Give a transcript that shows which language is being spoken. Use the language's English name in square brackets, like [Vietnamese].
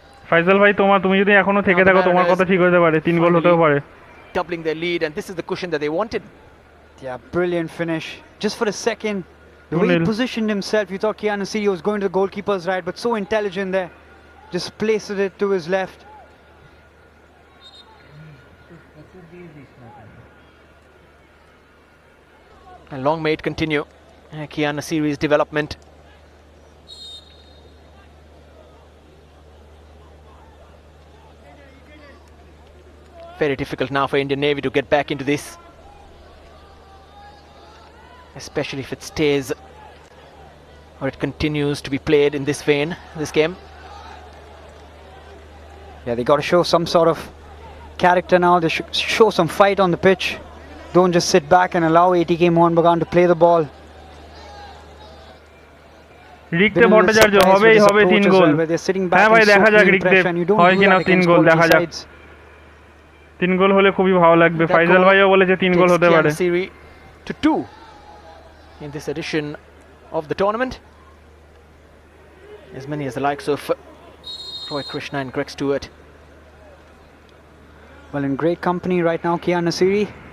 [Bangla] ফাইজাল ভাই তুমি যদি এখনো থেকে থাকো তোমার কথা ঠিক হতে পারে, 3 গোল হতেও পারে। [English] Doubling their lead, and this is the cushion that they wanted. Yeah, brilliant finish. Just for a second, the way he 2-0. positioned himself, you thought Kian Nasiri was going to the goalkeeper's right, but so intelligent there. Just placed it to his left. And long may it continue. Kian Nasiri's development. Very difficult now for Indian Navy to get back into this, especially if it stays or it continues to be played in this vein, this game. Yeah, they got to show some sort of character now. They should show some fight on the pitch. Don't just sit back and allow ATK Mohunbagan to play the ball. [Bangla] রিক্তে Bhattacharya হবেই হবে 3 গোল। হ্যাঁ ভাই দেখা যাক রিক্তে হয় কিনা 3 গোল, দেখা যাক। 3 গোল হলে খুবই ভালো লাগবে। ফাইজাল ভাইও বলেছে 3 গোল হতে পারে। [English] Series to 2 in this edition of the tournament. As many as the likes of Roy Krishna and Greg Stewart. Well, in great company right now, Kian Nasiri.